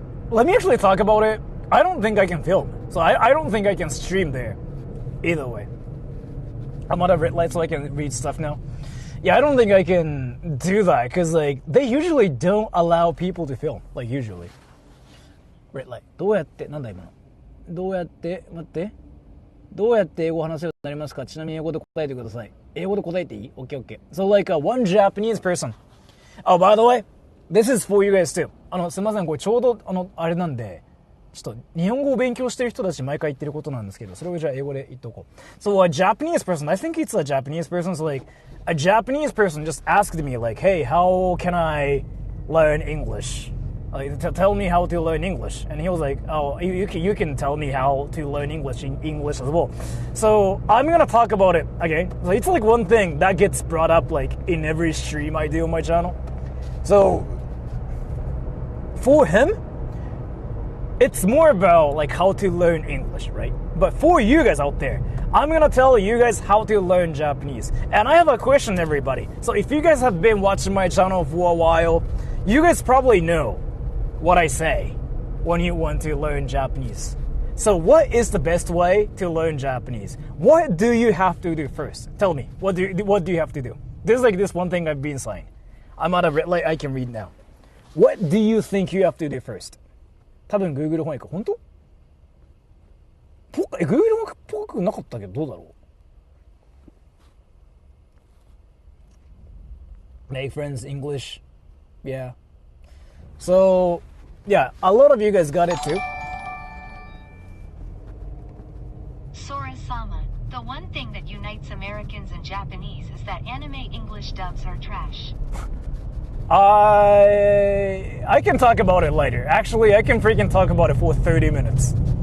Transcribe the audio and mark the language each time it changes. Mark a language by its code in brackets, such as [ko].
[en] Let me actually talk about it. I don't think I can film, so I don't think I can stream there. Either way. I'm out of red light so I can read stuff now. Yeah, I don't think I can do that, because like, they usually don't allow people to film, like usually. Red light. [ja] どうやって、なんだ今の。どうやって、待って。どうやって英語を話せるようになりますか？ちなみに英語で答えてください。英語で答えていい？ [en] Okay, okay. So like one Japanese person. Oh, by the way, this is for you guys too. [ja] すみません、これちょうどあれなんで、ちょっと日本語を勉強してる人たち毎回言ってることなんですけど、それをじゃあ英語で言っとこう。 [en] So a Japanese person, I think it's a Japanese person, so like a Japanese person just asked me like, hey, how can I learn English? Like, tell me how to learn English. And he was like, oh, you can tell me how to learn English in English as well. So I'm gonna talk about it again. So it's like one thing that gets brought up like in every stream I do on my channel. So for him, it's more about like how to learn English, right? But for you guys out there, I'm gonna tell you guys how to learn Japanese. And I have a question, everybody. So if you guys have been watching my channel for a while, you guys probably know what I say when you want to learn Japanese. So what is the best way to learn Japanese? What do you have to do first? Tell me, what do you have to do? There's like this one thing I've been saying. I'm at a red light, I can read now. What do you think you have to do first? [ja] 多分 Google 翻訳。本当Google 翻訳っぽくなかったけど、どうだろう [en] Make friends, English. Yeah. So, yeah, a lot of you guys got it too. Sora-sama, the one thing that unites Americans and Japanese is that anime English dubs are trash. I can talk about it later. Actually, I can freaking talk about it for 30 minutes.